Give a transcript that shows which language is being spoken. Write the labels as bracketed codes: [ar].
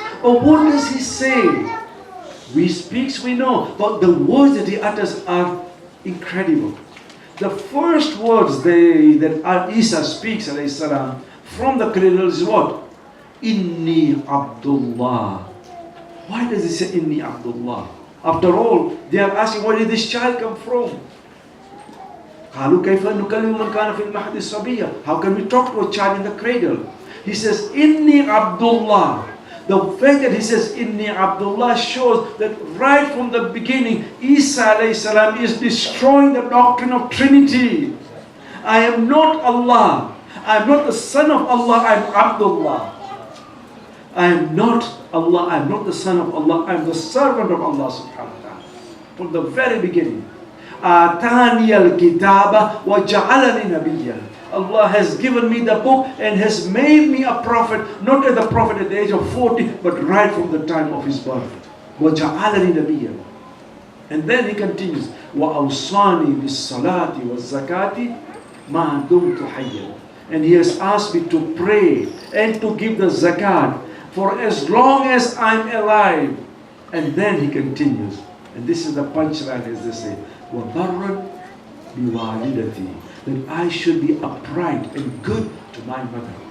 [en] But what does he say? We speaks, we know, but the words that he utters are incredible. The first words that Isa speaks, [ar] alayhi salam, [en] from the cradle is what? [ar] Inni Abdullah. [en] Why does he say Inni Abdullah? After all, they are asking, where did this child come from? [ar] قالوا كيف نكلم من كان في المهد الصبية. [en] How can we talk to a child in the cradle? He says, [ar] Inni Abdullah. [en] The fact that he says, [ar] Inni Abdullah [en] shows that right from the beginning, Isa [ar] alayhi salam [en] is destroying the doctrine of Trinity. I am not Allah. I am not the son of Allah. I am Abdullah. I am not Allah. I am not the son of Allah. I am the servant of Allah [ar] subhanahu wa ta'ala. [en] From the very beginning. [ar] آتاني الكتاب وجعلني نبيا. [en] Allah has given me the book and has made me a prophet, not as the prophet at the age of 40, but right from the time of his birth. [ar] وَجَعَلَنِي نَبِيًّا. [en] And then he continues, [ar] وَأَوْصَانِي بِالصَّلَاةِ وَالزَّكَاةِ مَا دُمْتُ حَيًّا. [en] And he has asked me to pray and to give the zakat for as long as I'm alive. And then he continues, and this is the punchline, as they say, [ar] وَبَرًّا بِوَالِدَتِي. [en] That I should be upright and good to my mother.